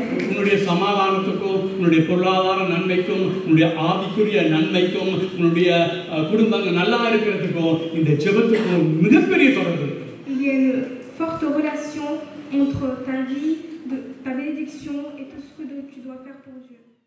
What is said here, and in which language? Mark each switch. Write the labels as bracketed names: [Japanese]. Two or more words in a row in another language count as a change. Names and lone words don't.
[Tamil] உன்னுடைய சமாதானத்துக்கும் உன்னுடைய பொருளாதார நன்மைக்கும் உன்னுடைய ஆவிக்குரிய நன்மைக்கும் உன்னுடைய குடும்பங்கள் நல்லா இருக்கிறதுக்கும் இந்த ஜெபத்துக்கும் மிகப்பெரிய தொடர்பு. [French] Il y a une forte relation entre ta vie, ta bénédiction et tout ce que tu dois faire pour Dieu.